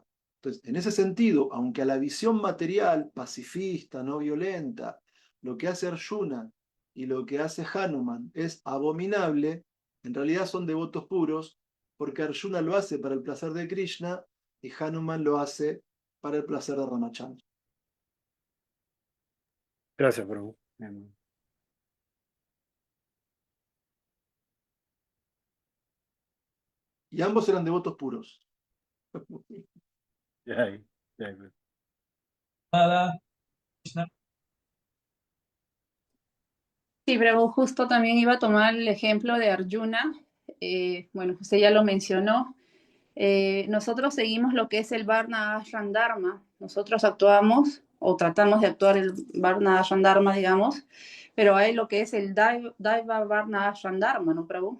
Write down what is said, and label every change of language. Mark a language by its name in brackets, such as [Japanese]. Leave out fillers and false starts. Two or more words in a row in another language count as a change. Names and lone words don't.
[Spanish] Entonces, en ese sentido, aunque a la visión material, pacifista, no violenta, lo que hace Arjuna y lo que hace Hanuman es abominable, en realidad son devotos puros, porque Arjuna lo hace para el placer de Krishna y Hanuman lo hace para el placer de Ramachandra. Gracias, Prabhu. Y ambos eran devotos puros. [Sanskrit] Jai, jai, Prabhu. [Spanish] Nada, Krishna. Sí, pero justo también iba a tomar el ejemplo de Arjuna. Bueno, usted ya lo mencionó. Nosotros seguimos lo que es el Varna Ashram Dharma. Nosotros actuamos o tratamos de actuar el Varna Ashram Dharma, digamos, pero hay lo que es el Daiva Varna Ashram Dharma, ¿no, Prabhu?